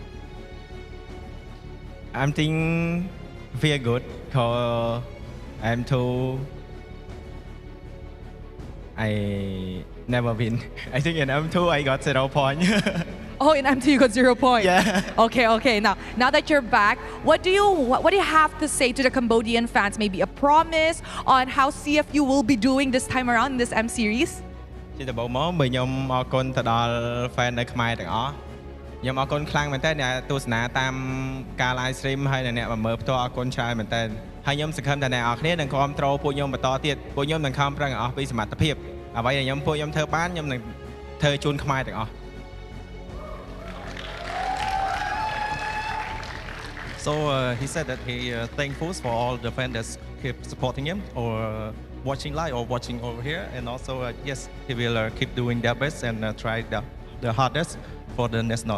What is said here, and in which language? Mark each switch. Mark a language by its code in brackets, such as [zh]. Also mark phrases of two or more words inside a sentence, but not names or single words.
[en] I'm thinking feel good because M2 I never win. I think in M2 I got 0 point. Oh, in M2 you got 0 points. Yeah. Okay. Now that you're back, what do you have to say to the Cambodian fans? Maybe a promise on how CFU will be doing this time around in this M series? [km] ជាដំបូងមកបើខ្ញុំអរគុណទៅដល់ fan នៅខ្មែរទាំងអស់ខ្ញុំអរគុណខ្លាំងមែនតើអ្នកទស្សនាតាមការ [en] live stream [km] ហើយអ្នកមកមើលផ្ទាល់អរគុណច្រើនមែនតើហើយខ្ញុំសង្ឃឹមថាអ្នកនរគ្នានឹងគ្រប់គ្រងពួកខ្ញុំបន្តទៀតពួកខ្ញុំនឹងខំប្រឹងអស់ពីសមត្ថភាពអ្វីដែលពួកខ្ញុំធ្វើបានខ្ញុំនឹងធ្វើជូនខ្មែរទាំងអស់ [en] So he said that he thankful for all the fans that keep supporting him or watching live or watching over here, and also yes, he will keep doing their best and try the hardest for the national.